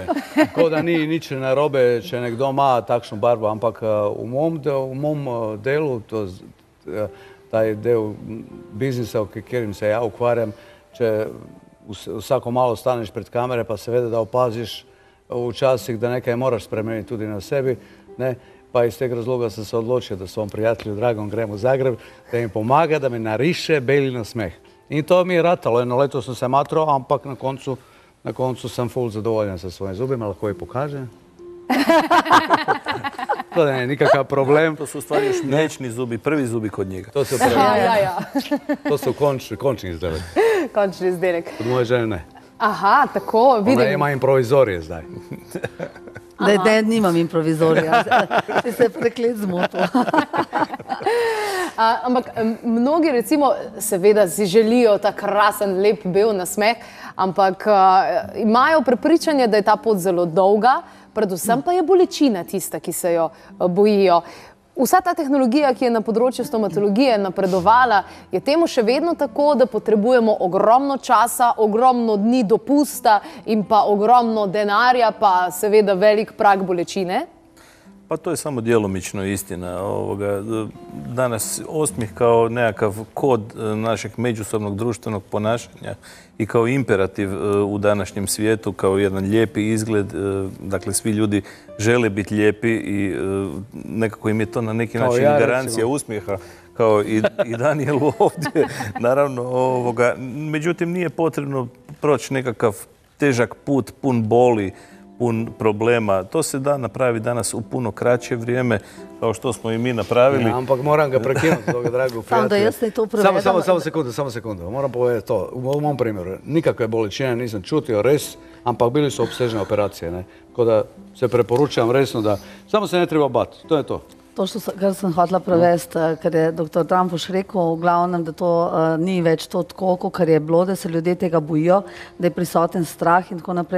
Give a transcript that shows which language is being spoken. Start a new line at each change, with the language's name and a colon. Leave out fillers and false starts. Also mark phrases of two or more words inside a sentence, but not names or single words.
Slovenian: Tako da ni nič narobe, če nekdo ima takšno barvo, ampak v mom delu, taj del biznisa, v katerim se ja ukvarjam, če vsako malo staneš pred kamere, pa seveda da opaziš včasih, da nekaj moraš spremeniti tudi na sebi, pa iz tega razloga sem se odločil, da svom prijatelju Dragom grem v Zagreb, da mi pomaga, da mi nariše beli nasmeh. In to mi je ratalo, jedno leto sem se matral, ampak na koncu sem ful zadovoljen
Croatian: sa svojim zubima,
Slovenian: lahko jih pokažem.
Croatian: To ne je nikakav problem. To su u stvari još mliječni zubi, prvi zubi kod njega. To su To su
Slovenian: končni izdelek. Končni izdelek.
Croatian: Kod moje žene ne.
Slovenian: Aha, tako, vidim. Ona ima improvizorije zdaj. Da nimam improvizorija, ti se preklet zmotil. Ampak mnogi recimo seveda si želijo ta krasen, lep, bel nasmeh, ampak imajo prepričanje, da je ta pot zelo dolga, predvsem pa je bolečina tista, ki se jo bojijo. Vsa ta tehnologija, ki je na področju stomatologije napredovala, je temu še vedno tako, da potrebujemo ogromno časa, ogromno dni dopusta in pa ogromno denarja, pa seveda velik prag bolečine?
Croatian: Pa to je samo djelomično istina. Danas osmijeh kao nekakav kod našeg međusobnog društvenog ponašanja i kao imperativ u današnjem svijetu, kao jedan lijepi izgled. Dakle, svi ljudi žele biti lijepi i nekako im je to na neki način garancija uspjeha, kao i Danijelu ovdje. Naravno, međutim, nije potrebno proći nekakav težak put, pun boli, pun problema. To se da napravi danas u puno kraće vrijeme, kao što smo i mi napravili.
Slovenian: Ampak moram ga prekinuti, toga dragog prijatelja. Da jaz ne to prevedam.
Croatian: Samo sekundu. Moram povedati to. U mom primjeru, nikakve bolečine nisam čutio, res, ampak bili su opsežne operacije. Tako da se preporučam resno da samo se ne treba bati. To je to.
Slovenian: To, kar sem hotela prevesti, ker je dr. Trampuš rekel, v glavnem, da to ni več to tako, kar je bilo, da se ljudje tega bojijo, da je prisoten strah in tako naprej.